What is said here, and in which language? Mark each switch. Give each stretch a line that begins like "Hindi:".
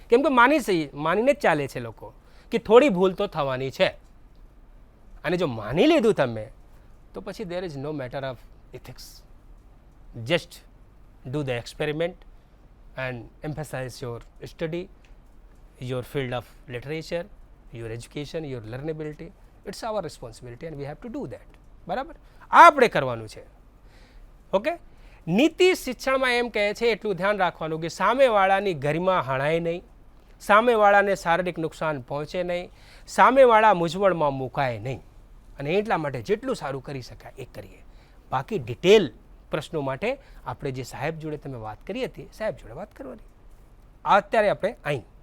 Gujarati: કેમ કે માનીને જ ચાલે છે લોકો કે થોડી ભૂલ તો થવાની છે. અને જો માની લીધું તમે, તો પછી
English: There is no matter of ethics. Just do the experiment and emphasize your study, your field of literature, your education, your learnability. It's our responsibility and we have to do that.
Gujarati: બરાબર? આ આપણે કરવાનું છે. Okay? નીતિ શિક્ષણમાં એમ કહે છે એટલું ધ્યાન રાખવાનું કે સામેવાળાની ગરિમા હણાય નહીં, સામેવાળાને શારીરિક નુકસાન પહોંચે નહીં, સામેવાળા મૂંઝવણમાં મુકાય નહીં. અને એટલા માટે જેટલું સારું કરી શકાય એ કરીએ. બાકી ડિટેલ પ્રશ્નો માટે આપણે જે સાહેબ જોડે તમે વાત કરી હતી, સાહેબ જોડે વાત કરવાની. અત્યારે આપણે અહીં.